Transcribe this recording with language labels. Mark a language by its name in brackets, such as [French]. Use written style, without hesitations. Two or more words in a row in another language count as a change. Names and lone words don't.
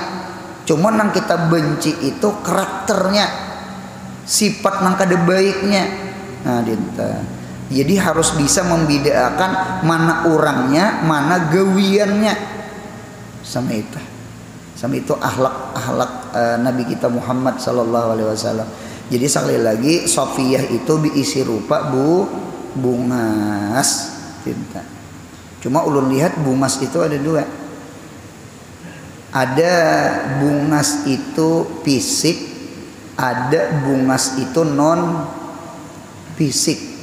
[Indonesian] Cuma yang kita benci itu karakternya, sifat [Banjar] nang kada baiknya. [Indonesian] Nah, Jadi harus bisa membedakan mana orangnya, mana gawiannya. Sama itu akhlak Nabi kita Muhammad [Arabic] sallallahu alaihi wasallam. [Banjar] Jadi sekali lagi Safiyah itu diisi rupa bungas cinta. Cuma ulun lihat bungas itu ada dua. Ada bungas itu fisik, ada bungas itu non fisik.